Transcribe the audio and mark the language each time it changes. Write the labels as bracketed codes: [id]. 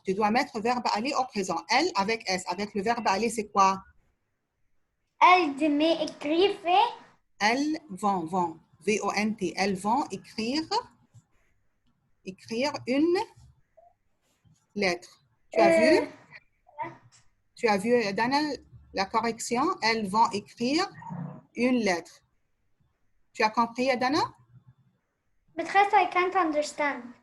[fr] Tu dois mettre verbe aller au présent. Elle avec S. Avec le verbe aller, c'est quoi? Elle demain écrire. Elles vont. V-O-N-T. Elles vont écrire une lettre. Tu as vu? Tu as vu, Dana, la correction? Elles vont écrire une lettre. Tu as compris, Dana? [en] Maîtresse, I can't understand.